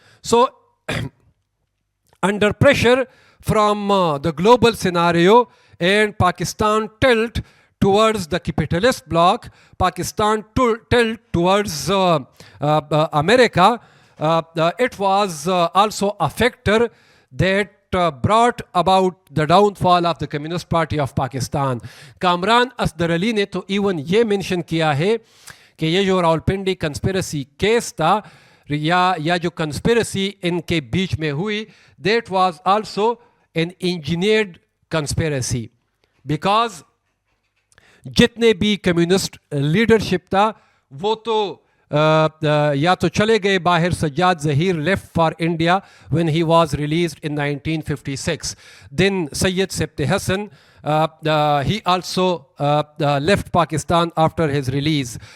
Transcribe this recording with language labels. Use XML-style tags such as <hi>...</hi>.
<en>So, under pressure from the global scenario and Pakistan tilt towards the capitalist bloc, Pakistan tilt towards America, it was also a factor that brought about the downfall of the Communist Party of Pakistan.</en> <hi>Kamran असदर Ali ने तो even ये mention किया है कि ये जो Rawalpindi conspiracy case था या जो कंस्पिरेसी इनके बीच में हुई,</hi> <en>that was also an engineered conspiracy,</en> <hi>because जितने भी कम्युनिस्ट लीडरशिप था वो तो या तो चले गए बाहर.</hi> <en>Sajjad Zaheer left for India when he was released in 1956. Then Sayyid Sabti Hassan, he also left Pakistan after his release.</en>